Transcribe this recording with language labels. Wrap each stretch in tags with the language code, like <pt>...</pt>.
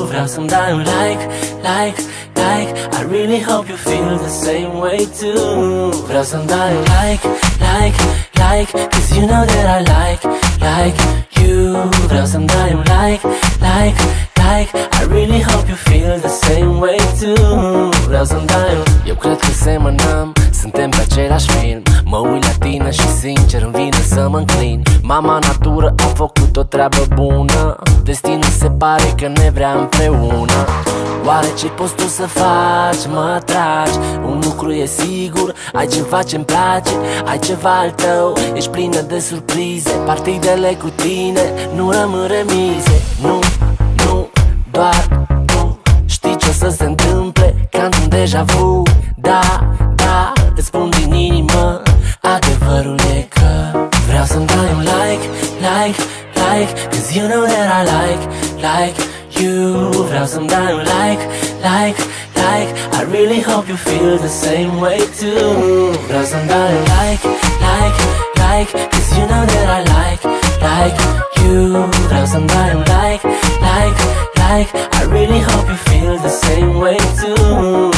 <ro>Vreau să-mi dai un like, like,</ro> <en>like, I really hope you feel the same way too.</en> <ro>Vreau să-mi dai un like, like, like,</ro> <en>cause you know that I like you.</en> <ro>Vreau să-mi dai un like, like,</ro> <en>like, I really hope you feel the same way too.</en> <ro>Vreau să-mi dai un... Eu cred că semănăm, suntem pe același film. Mă uit la tine și sincer îmi vine să mă înclin. Mama natură a făcut o treabă bună, destinul se pare că ne vrea împreună. Oare ce poți tu să faci? Mă atragi, un lucru e sigur, ai ceva ce-mi place, ai ceva al tău, ești plină de surprize. Partidele cu tine nu rămân remize. Nu, nu, doar tu știi ce o să se întâmple, ca într-un deja vu. Da, da, îți spun din inimă, adevărul e că vreau să-mi dai un like, like, like,</ro> <en>cause you know that I like you.</en> <ro>Vreau să-mi dai un like, like,</ro> <en>like, I really hope you feel the same way too.</en> <ro>Vreau să-mi dai un like, like, like,</ro> <en>cause you know that I like you.</en> <ro>Vreau să-mi dai un like, like,</ro> <en>like, I really hope you feel the same way too.</en>